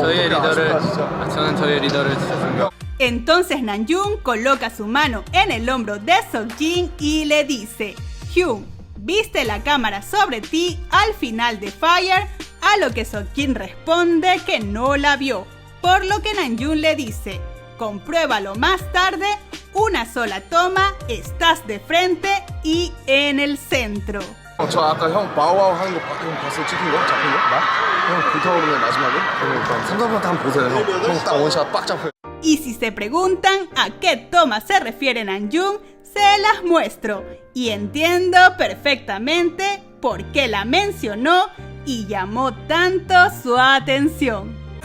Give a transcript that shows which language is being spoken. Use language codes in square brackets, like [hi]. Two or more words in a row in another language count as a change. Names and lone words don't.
[ko] 저는 저의 리더를 진짜 존경. [es] Entonces Namjoon coloca su mano en el hombro de Seokjin y le dice: Hyun, ¿viste la cámara sobre ti al final de Fire? A lo que Seokjin responde que no la vio, por lo que Namjoon le dice: compruébalo más tarde, una sola toma, estás de frente y en el centro. [ko] 저 아까 형 바우와우 하는 거 봤어요? 찍힌 거? 잡힌 거? 나? 형 불타오르는 마지막에? 형 3,4번 한번 보세요. 형 딱 원샷 빡 잡혀요. [es] Y si se preguntan a qué toma se refiere Namjoon, se las muestro y entiendo perfectamente por qué la mencionó y llamó tanto su atención.